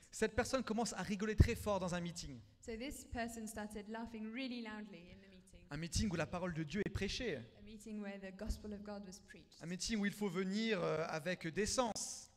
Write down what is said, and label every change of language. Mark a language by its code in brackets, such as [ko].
[fr] Cette personne commence à rigoler très fort dans un meeting. [en] So this person started laughing really loudly in the meeting. [fr] Un meeting où la parole de Dieu est prêchée. [en] A meeting where the gospel of God was preached. [fr] Un meeting où il faut venir avec décence.